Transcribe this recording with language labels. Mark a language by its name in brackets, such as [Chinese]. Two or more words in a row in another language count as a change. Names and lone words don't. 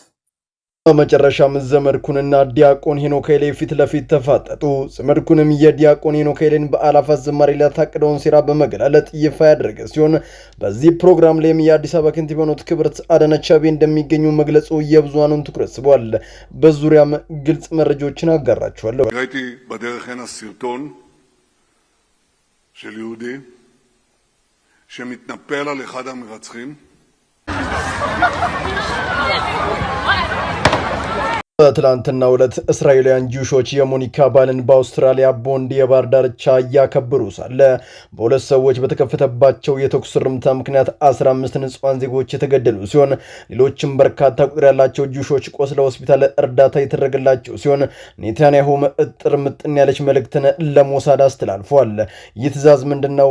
[Amharic] በመጨረሻም ዘመድኩንና ዲያቆን ሄኖክ ኃይሌ ፊት ለፊት ተፋጠጡ። ዘመድኩንም የዲያቆን ሄኖክ ኃይሌን በአላፋት ዝማሬ ሊያታቅደውን ሴራ በመገላለጥ ይፋ ያደረገ ሲሆን በዚህ ፕሮግራም ላይም የአዲስ አበባ ከንቲባ የሆኑት ክብርት አዳነች አቤቤ እንደሚገኙ መግለጹ የብዙሃኑን ትኩረት ስቧል። በዙሪያም ግልጽ መረጃዎችን አጋራችኋለሁ። [Hebrew] ראיתי בדרך הנה סרטון של יהודי שמתנפל על אחד המרצחים. [Amharic] በትላንትናው ዕለት እስራኤላውያን ጂውሾች የሞኒካ ባልን በአውስትራሊያ ቦንድ የባህር ዳርቻ እያከበሩ ሳለ በሁለት ሰዎች በተከፈተባቸው የተኩስ ርምታ ምክንያት 15 ንጹሃን ዜጎች የተገደሉ ሲሆን ሌሎችም በርካታ ቁጥር ያላቸው ጂውሾች ቆስለው ሆስፒታል እርዳታ የተደረገላቸው ሲሆን ኔታንያሁም እጥር ምጥን ያለች መልእክትን ለሞሳድ አስተላልፏል። ይህ ትዕዛዝ ምንድነው?